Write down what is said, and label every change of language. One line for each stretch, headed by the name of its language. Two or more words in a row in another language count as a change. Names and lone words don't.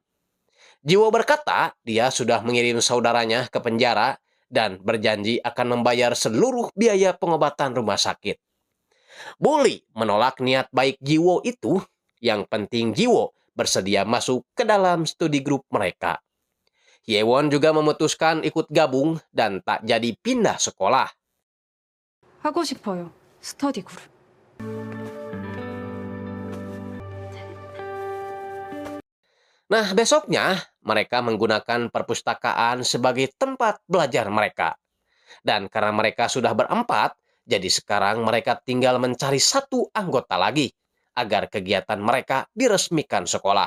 Indonesian: Jiwo berkata dia sudah mengirim saudaranya ke penjara dan berjanji akan membayar seluruh biaya pengobatan rumah sakit. Bu Lee menolak niat baik Jiwo itu, yang penting Jiwo bersedia masuk ke dalam studi grup mereka. Hyewon juga memutuskan ikut gabung dan tak jadi pindah sekolah.
Korean: 하고 싶어요. 스터디 그룹.
Indonesian: Nah, besoknya mereka menggunakan perpustakaan sebagai tempat belajar mereka. Dan karena mereka sudah berempat, jadi sekarang mereka tinggal mencari satu anggota lagi agar kegiatan mereka diresmikan sekolah.